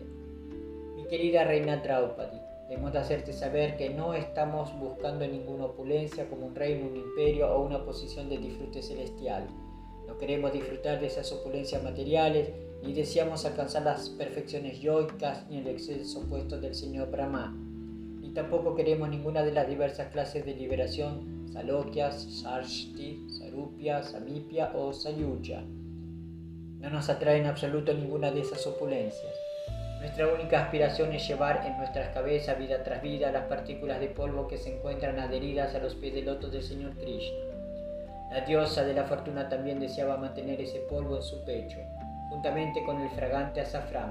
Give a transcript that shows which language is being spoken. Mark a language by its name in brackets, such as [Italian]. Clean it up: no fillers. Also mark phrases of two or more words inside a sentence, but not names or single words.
[Spanish] Mi querida reina Draupadi, hemos de hacerte saber que no estamos buscando ninguna opulencia como un reino, un imperio o una posición de disfrute celestial. No queremos disfrutar de esas opulencias materiales, ni deseamos alcanzar las perfecciones yoicas ni el exceso opuesto del señor Brahma. Ni tampoco queremos ninguna de las diversas clases de liberación, [Sanskrit] सालोक्यस्, सार्ष्टि, सारूप्य, सामीप्य o सयुज. [Spanish] No nos atrae en absoluto ninguna de esas opulencias. Nuestra única aspiración es llevar en nuestras cabezas, vida tras vida, las partículas de polvo que se encuentran adheridas a los pies del loto del señor Krishna. La diosa de la fortuna también deseaba mantener ese polvo en su pecho, juntamente con el fragante azafrán.